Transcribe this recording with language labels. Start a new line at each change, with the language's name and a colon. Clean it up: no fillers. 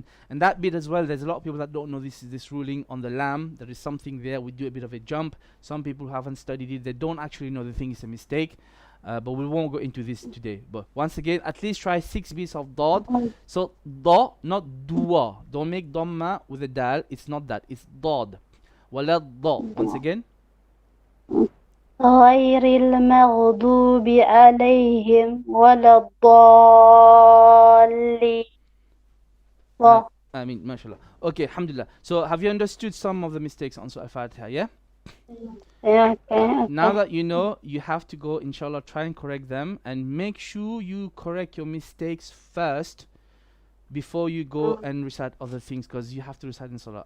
English: And that bit as well, there's a lot of people that don't know this ruling on the lamb. There is something there. We do a bit of a jump. Some people who haven't studied it, they don't actually know the thing is a mistake. But we won't go into this today. But once again, at least try 6 bits of dad. So da, not dua. Don't make dhamma with a dal. It's not that. It's dad. ولا da. Once again.
Arabic: غير المغضوب عليهم ولا الضالين.
English: I mean, mashallah. Okay, alhamdulillah. So have you understood some of the mistakes on Surah Al-Fatiha, yeah? Yeah, okay. Now that you know, you have to go, inshallah, try and correct them, and make sure you correct your mistakes first before you go and recite other things, because you have to recite in Salah.